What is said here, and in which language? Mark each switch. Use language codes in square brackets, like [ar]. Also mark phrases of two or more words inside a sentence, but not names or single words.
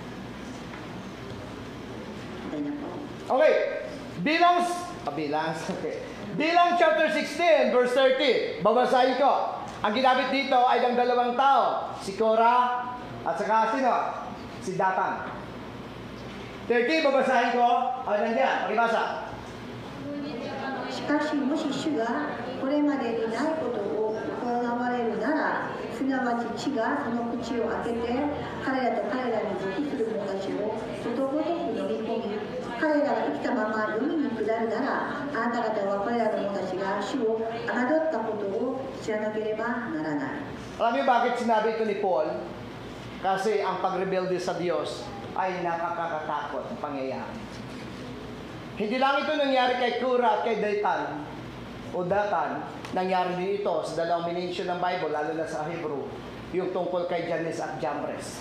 [tl] Okay, Bilang okay. Bilang chapter 16 verse 30. Babasahin ko. Ang ginamit dito ay ang dalawang tao, si Korah at saka sino? Si Datan. 30, babasahin ko. O, nandiyan, pakibasa. [ja] しかしもし主がこれまでにないことを行われるなら、すなわち地がその口を開けて彼らと彼らに属する者たちをことごとく飲み込み、彼らが生きたまま海に下るなら、あなた方はこれらの者たちが主を侮ったことを知らなければならない。 [tl] Alam niyo bakit sinabi ito ni Paul? Kasi ang pagrebelde sa Diyos ay nakakatakot ang pangyayari. Hindi lang ito nangyari kay Korah at kay Datan o Datan. Nangyari din ito sa dalawang mention ng Bible, lalo na sa Hebrew, yung tungkol kay Jannes at Jambres.